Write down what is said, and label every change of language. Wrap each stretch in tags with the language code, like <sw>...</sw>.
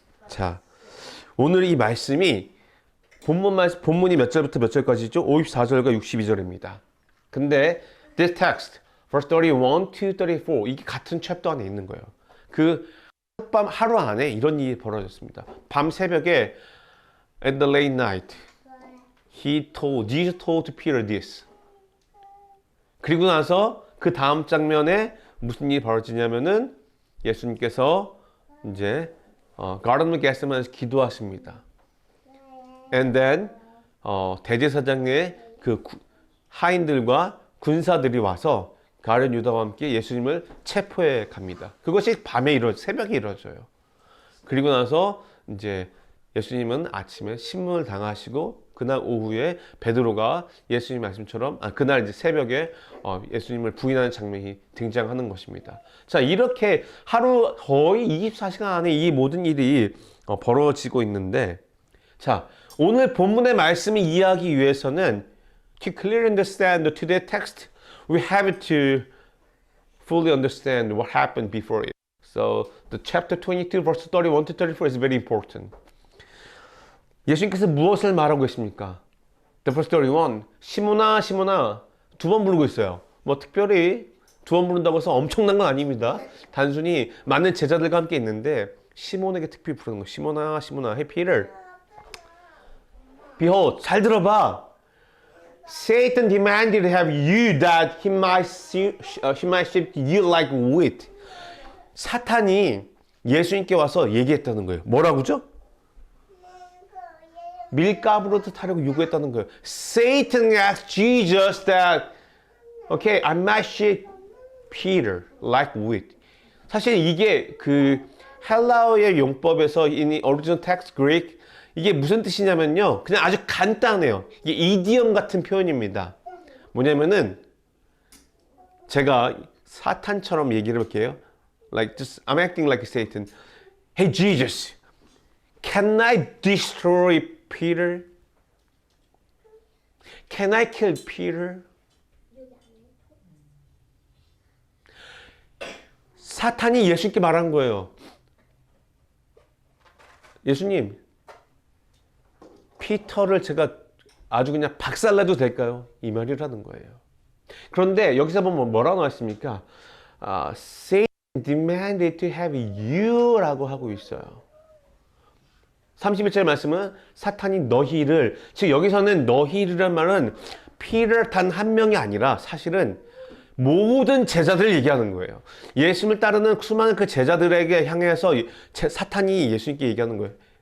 <ko>자, 오늘 이 말씀이 본문이 몇 절부터 몇 절까지죠? 54절과 62절입니다. 근데</ko> <en>this text, verse 31 to 34</en> <ko>이게 같은 챕터 안에 있는 거예요. 그 밤 하루 안에 이런 일이 벌어졌습니다. 밤 새벽에</ko> <en>at the late night, Jesus told Peter this.</en> <ko>그리고 나서 그 다음 장면에 무슨 일이 벌어지냐면은 예수님께서 이제 Garden of Gethsemane에서 기도하십니다.</ko> <en>And then</en> <ko>대제사장의 그 하인들과 군사들이 와서 가룟 유다와 함께 예수님을 체포해 갑니다. 그것이 새벽에 이루어져요. 그리고 나서 이제 예수님은 아침에 신문을 당하시고 그날 오후에 베드로가 예수님 말씀처럼 그날 이제 새벽에 예수님을 부인하는 장면이 등장하는 것입니다. 자, 이렇게 하루 거의 24시간 안에 이 모든 일이 벌어지고 있는데 자, 오늘 본문의 말씀을 이해하기 위해서는</ko> <en>to clearly understand today's text, we have to fully understand what happened before it. So the chapter 22 verse 31 to 34 is very important.</en> <ko>예수님께서 무엇을 말하고 계십니까?</ko> <en>The verse 31,</en> <ko>시몬아 시몬아 2번 부르고 있어요. 뭐 특별히 2번 부른다고 해서 엄청난 건 아닙니다. 단순히 많은 제자들과 함께 있는데 시몬에게 특별히 부르는 거예요. 시몬아 시몬아,</ko> <en>hey Peter, behold,</en> <ko>잘 들어봐.</ko> <en>Satan demanded to have you that he might sift you like wheat.</en> <ko>사탄이 예수님께 와서 얘기했다는 거예요. 뭐라고죠? 밀가부르듯 하려고 요구했다는 거예요.</ko> <en>Satan asked Jesus that, okay, I might sift Peter like wheat.</en> <ko>사실 이게 그 헬라어의 용법에서</ko> <en>in original text Greek</en> <ko>이게 무슨 뜻이냐면요. 그냥 아주 간단해요. 이게 이디엄 같은 표현입니다. 뭐냐면은 제가 사탄처럼 얘기를 해볼게요.</ko> <en>Like just I'm acting like Satan. Hey Jesus, can I destroy Peter? Can I kill Peter?</en> <ko>사탄이 예수님께 말한 거예요. 예수님, 피터를 제가 아주 그냥 박살내도 될까요? 이 말이라는 거예요. 그런데 여기서 보면 뭐라고 나와 있습니까?</ko> <en>Satan demanded to have you</en> <ko>라고 하고 있어요. 31절 말씀은 사탄이 너희를, 즉 여기서는 너희라는 말은 피터 단 한 명이 아니라 사실은 모든 제자들을 얘기하는 거예요. 예수님을 따르는 수많은 그 제자들에게 향해서 사탄이 예수님께 얘기하는 거예요.</ko>